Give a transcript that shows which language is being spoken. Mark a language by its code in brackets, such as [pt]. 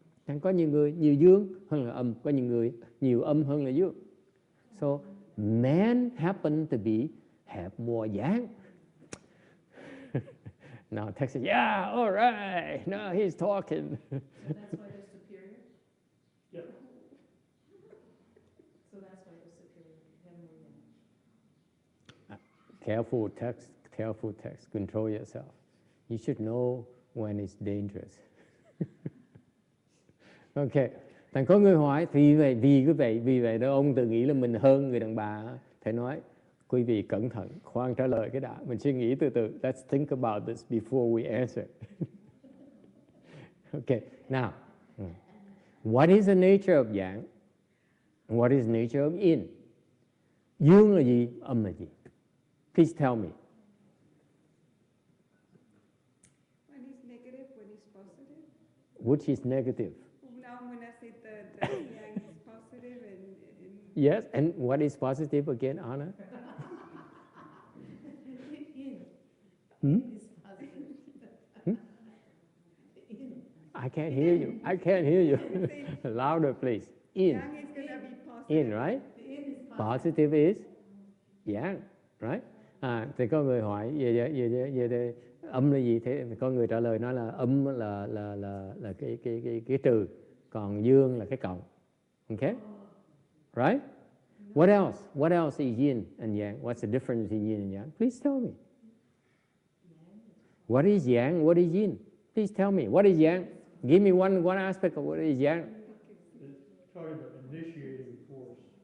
[vi] Chẳng có nhiều người nhiều dương hơn là âm, có nhiều người nhiều âm hơn là dương. [en] So man happen to have more yang. Now Tex says, yeah, all right. Now he's talking. So that's why they're superior? Yeah. So that's why they're superior, they have more yang. Careful text. Control yourself. You should know when it's dangerous. Ok. [vi] Thành có người hỏi, vì vậy đó ông tự nghĩ là mình hơn người đàn bà. Thầy nói, quý vị cẩn thận, khoan trả lời cái đã. Mình suy nghĩ từ từ. [en] Let's think about this before we answer. Okay, now, what is the nature of yang? What is the nature of yin? [vi] Dương là gì? Âm là gì? [en] Please tell me. One is negative, one is positive. Which is negative? Now when I say the yang is positive and Yes, and what is positive again, Anna? Yin is positive. I can't hear you. Louder, please. In. yang is going to be positive. In, right? The yin is positive. Positive is yang, right? [vi] Thì có người hỏi về âm là gì? Thế có người trả lời nói là âm là cái trừ, còn dương là cái cộng. [en] Okay? Right? What else? What else is yin and yang? What's the difference in yin and yang? Please tell me. What is yang? What is yin? Please tell me. What is yang? Give me one aspect of what is yang. It's talking about initiating force.